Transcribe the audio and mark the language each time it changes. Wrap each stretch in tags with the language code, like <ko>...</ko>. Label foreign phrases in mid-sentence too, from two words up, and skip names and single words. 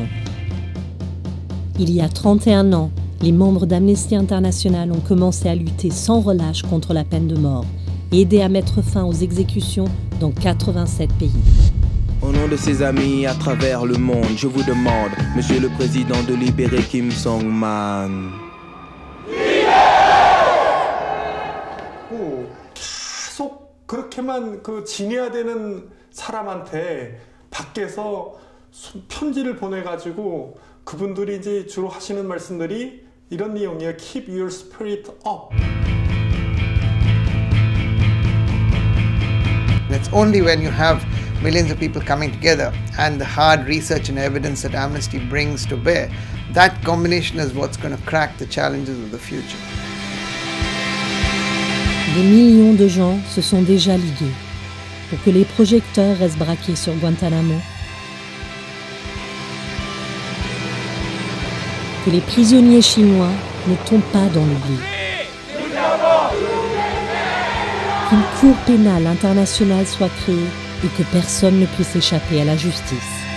<fr>Il y a 31 ans, les membres d'Amnesty International ont commencé à lutter sans relâche contre la peine de mort et aider à mettre fin aux exécutions dans 87 pays. Au nom de ses amis à travers le monde, je vous demande, Monsieur le Président, de libérer Kim Song-man.</fr> <ko>계속 그렇게만 지내야 되는 사람한테 밖에서 편지를 보내가지고 그분들이 이제 주로 하시는 말씀들이 이런 내용이에요.</ko> <en>Keep your spirit up. It's only when you have millions of people coming together and the hard research and evidence that Amnesty brings to bear, that combination is what's going to crack the challenges of the future.</en> <fr>Des millions de gens se sont déjà ligués pour que les projecteurs restent braqués sur Guantanamo, que les prisonniers chinois ne tombent pas dans l'oubli, qu'une cour pénale internationale soit créée et que personne ne puisse échapper à la justice.</fr>